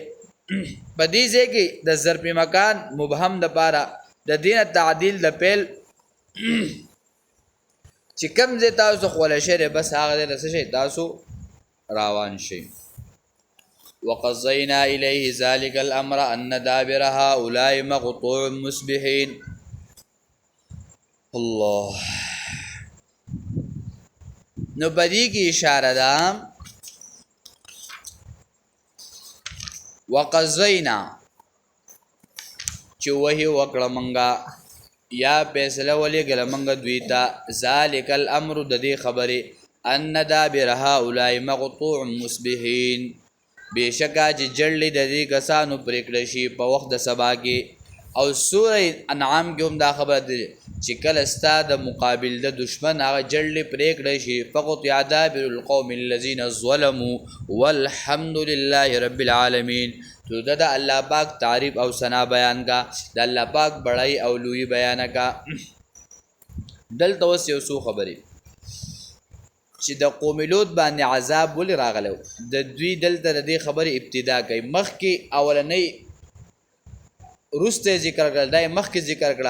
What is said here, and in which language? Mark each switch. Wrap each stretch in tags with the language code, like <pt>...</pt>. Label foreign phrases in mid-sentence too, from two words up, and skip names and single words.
<ps>په دې ځای کې د</ps> <ar>ظرف مکان مبهم</ar> <ps>دپاره د دې نه تعدیل د پیل چې کوم ځای تاسو خوله شی دی بس هغه ځای ته څه شئ تاسو روان شئ.</ps> <ar>وقضینا الیه ذلک الامر ان دابر هؤلاء مقطوع مصبحین.</ar> <ps>الله نو په دې کې اشاره ده وقضینا چې وحی وکړه منګه یا فیصله ولېږله منګه دوی ته</ps> <ar>ذلک الامر</ar> <ps>د دې خبرې</ps> <ar>ان دابر هؤلاء مقطوع مصبحین،</ar> <ps>بېشکه چې جړلې د دې کسانو پرې کړی شي په وخت د سبا کې. او سوره انعام کې هم دا خبره ده چې کله ستا د مقابل د دشمن هغه جړلې پرې کړی شي</ps> <ar>فقطع دابر القوم الذین ظلموا والحمد لله رب العالمین.</ar> <ps>تو د الله پاک تعریف او ثنا بیان کا، د الله پاک بڑائی او لوی بیان کا. دلته اوس یو څو خبرې چې د قوم لوط باندې عذاب ولې راغلی د دوی دلته د دې خبرې ابتدا کوي. مخکې اولنۍ وروسته ذکر کړل، دا یې مخکې ذکر کړه.</ps>